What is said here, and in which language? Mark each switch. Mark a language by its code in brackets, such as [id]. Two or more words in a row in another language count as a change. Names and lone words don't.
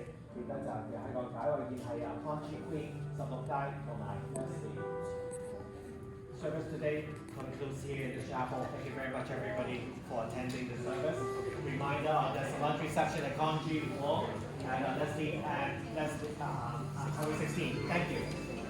[yue] 記得就係喺個解位宴係Conji Queen 16街同埋 Leslie。 [en] Service today concludes here in the chapel. Thank you very much everybody for attending the service. Reminder, there's a lunch reception at Conji Hall and Leslie at Highway 16. Thank you.